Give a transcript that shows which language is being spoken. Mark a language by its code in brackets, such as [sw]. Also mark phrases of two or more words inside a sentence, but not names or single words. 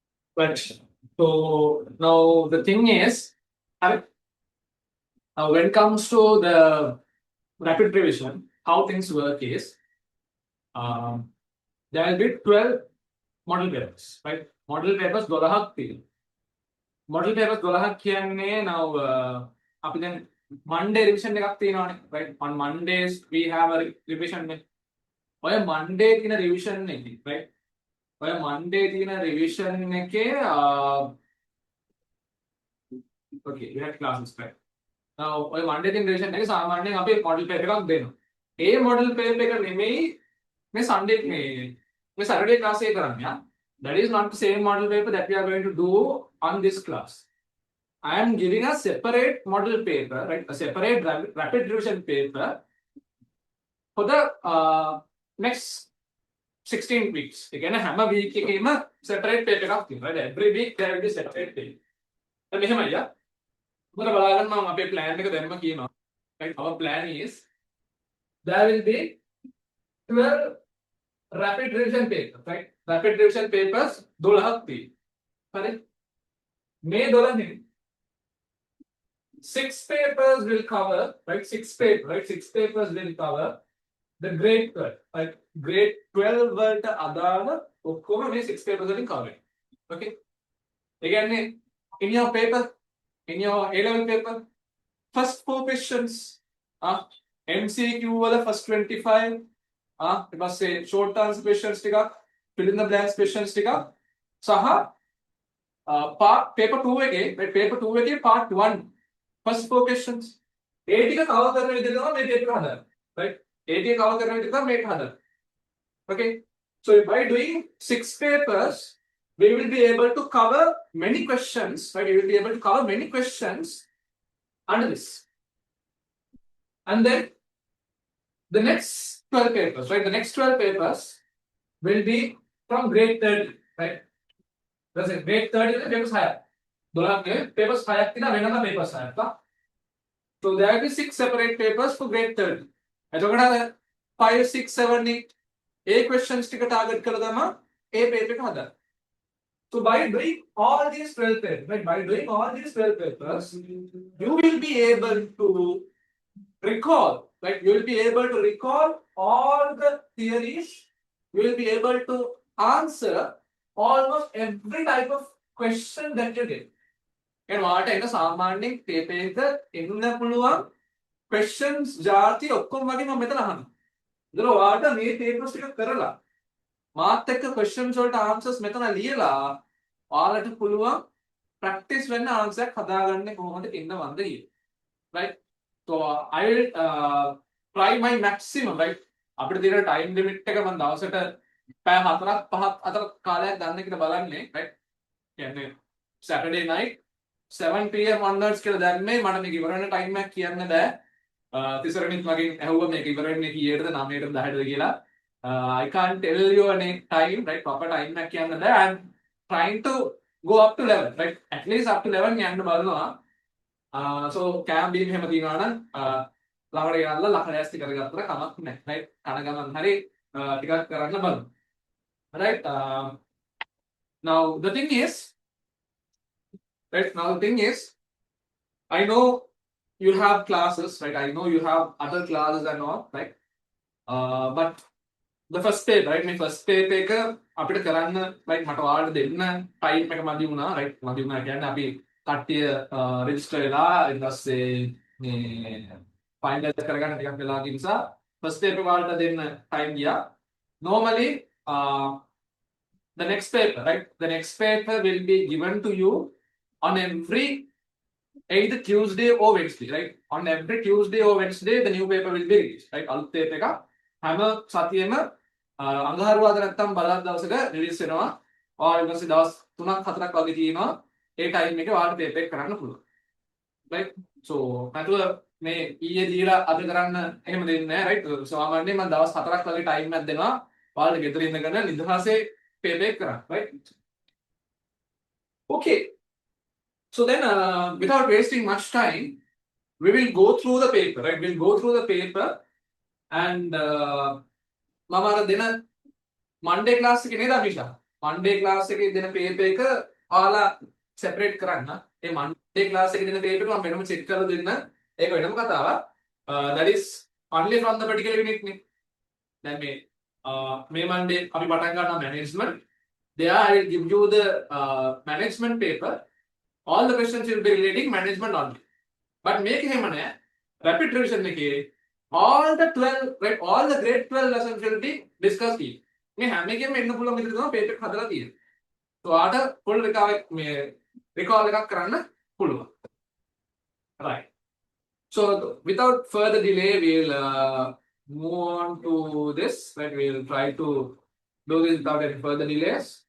[en] But so now the thing is, when it comes to the rapid revision, how things work is um, there will be 12 model papers, right? Model papers [si] 12ක් තියෙනවා. [en] Model papers [si] 12ක් කියන්නේ now අපි දැන් Monday revision එකක් තියෙනවානේ, [en] right? On Mondays we have a revision එක. [si] ඔය Monday තියෙන revision එකේ, [en] right? [si] ඔය Monday තියෙන revision එකේ [en] okay, we had classes, right? [si] ඔය Monday තියෙන revision එකේ සාමාන්‍යයෙන් අපි model paper එකක් දෙනවා. ඒ model paper එක නෙමෙයි මේ Sunday මේ Saturday class එකේ කරන්නේ. [en] That is not the same model paper that we are going to do on this class. I am giving a separate model paper, right? A separate rapid revision paper for the next 16 weeks. Again, [si] හැම week එකේම separate paper එකක් තියෙනවා, [en] right? Every week there will be separate paper. [si] දැන් මෙහෙමයි යා. මොකද බලාගන්න මම අපේ plan එක දැම්ම කියනවා. [en] Right? Our plan is there will be 12 rapid revision papers, right? [si] Rapid revision papers 12ක් තියෙනවා. හරි? මේ 12 නෙමෙයි. [en] 6 papers will cover, right? 6 papers will cover the grade 12, right? [si] Grade 12 වලට අදාළ ඔක්කොම මේ 6 papers වලින් cover. Okay? ඒ කියන්නේ [en] in your paper, in your A-level paper, first 4 questions, [si] MCQ වල first 25, ඊට පස්සේ [en] short answer questions [si] ටිකක්, [en] fill in the blanks questions [si] ටිකක් සහ [en] part paper 2 [si] එකේ, right? [en] Paper 2 එකේ part 1 first 4 questions. [si] ඒ ටික cover කරන විදිහට තමයි මේ paper හදන්නේ. Right? ඒ ටික cover කරන විදිහට තමයි මේක හදන්නේ. [en] Okay? So by doing 6 papers, we will be able to cover many questions, right? We will be able to cover many questions under this. And then the next 12 papers, right? The next 12 papers will be from grade 30, right? That's it. Grade 30 is papers higher. 12 papers higher [si] තියෙනවා වෙනම papers හයක්. [en] So there will be 6 separate papers for grade 30. [si] එතකොට 5 6 7 8 A questions ටික target කරලා තමයි A paper එක හදන්නේ. [en] So by doing all these 12 papers, right? By doing all these 12 papers, you will be able to recall, right? You will be able to recall all the theories. You will be able to answer almost every type of question that you get. And what I know, [si] සාමාන්‍යයෙන් paper එක එන්න පුළුවන් questions ජාති ඔක්කොම වගේ මම මෙතන අහනවා. ඒතර ඔයාලට මේ papers ටික කරලා මාත් එක්ක questions වලට answers මෙතන ලියලා ඔයාලට පුළුවන් practice වෙන්න answer එකක් හදාගන්නේ කොහොමද කියන වන්ද කියලා. [en] Right? So I will try my maximum, right? [si] අපිට තියෙන [en] time limit [si] එක මම දවසට පැය 4ක් 5ක් අතර කාලයක් ගන්න කියලා බලන්නේ, right? කියන්නේ [en] Saturday night 7 PM onwards [si] කියලා දැම්මේ මට මේක ඉවර වෙන time එකක් කියන්න බෑ. තිසරණිත් මගෙන් ඇහුවා මේක ඉවර වෙන්නේ කීයටද 9ටද 10ටද කියලා. [en] I can't tell you any time, right? [si] Proper time එකක් කියන්න බෑ. [en] I'm trying to go up to 11, right? At least up to 11 [si] යන්න බලනවා. So cam beam එහෙම තියනවා නම් ළඟට යන්න ලකඩෑස්ති කරගත්තට කමක් නැහැ, right? කන ගමන් හරි ටිකක් කරන්න බලමු. [en] Right? Now the thing is, right? Now the thing is, I know you have classes, right? I know you have other classes and all, right? But the first paper, right? My first paper [si] එක අපිට කරන්න like මට ඔයාලට දෙන්න time එක මදි වුණා, right? මදි වුණා කියන්නේ අපි කට්ටිය register වෙලා ඊට පස්සේ මේ final කරගන්න ටිකක් වෙලා ගිය නිසා [en] first paper [si] ඔයාලට දෙන්න time ගියා. [en] Normally the next paper, right? The next paper will be given to you on every either Tuesday or Wednesday, right? On every Tuesday or Wednesday, the new paper will be released, right? [si] අලුත් paper එක හැම සතියෙම අඟහරුවාද නැත්තම් බලවත් දවසක රිලීස් වෙනවා. ඔයාලා ඊට පස්සේ දවස් 3ක් 4ක් වගේ තියෙනවා. ඒ ටයිම් එකේ ඔයාලට paper එක කරන්න පුළුවන්. right? So නැතුව මේ ඊයේ දීලා අද කරන්න එහෙම දෙන්නේ නැහැ, right? සාමාන්‍යයෙන් මම දවස් 4ක් වගේ ටයිම් එකක් දෙනවා. ඔයාලට ගෙදර ඉඳගෙන නිදහසේ paper එක කරන්න, [en] right? Okay. So then, without wasting much time, we will go through the paper, right? We'll go through the paper and [si] මම අර දෙන Monday class එකේ නේද [en] අභිෂා? [si] Monday class එකේ දෙන paper එක ඔයාලා separate කරන්න. මේ Monday class එකේ දෙන paper එක මම වෙනම check කරලා දෙන්න. ඒක වෙනම කතාවක්. [en] That is only from the particular unit නේ. [si] දැන් මේ Monday අපි පටන් ගන්නවා management. [en] There I will give you the management paper. All the questions will be relating management only. [si] But මේක එහෙම නෑ. [en] Rapid revision එකේ all the 12 right all the grade 12 lessons will be discussed here. [si] මේ හැම එකෙම එන්න පුළුවන් විදිහට තමයි paper එක හදලා තියෙන්නේ. So ආට [en] full recall [si] එකක් කරන්න පුළුවන්. [en] Right. So without further delay we'll move on to this. Right, we'll try to do this without any further delays.